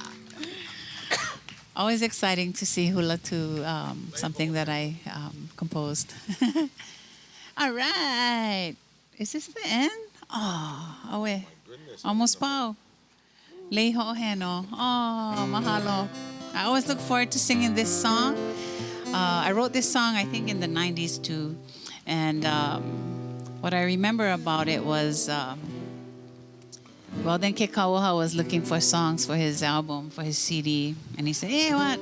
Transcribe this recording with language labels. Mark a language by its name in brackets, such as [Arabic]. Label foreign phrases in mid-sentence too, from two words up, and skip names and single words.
[English] Always exciting to see hula to something that I composed. All right. Is this the end? Oh, wait. Almost pau. Leiho heno. Oh, mahalo. I always look forward to singing this song. I wrote this song, I think, in the 90s too. And what I remember about it was, well, then Kekoa was looking for songs for his album, for his CD. And he said, hey, what?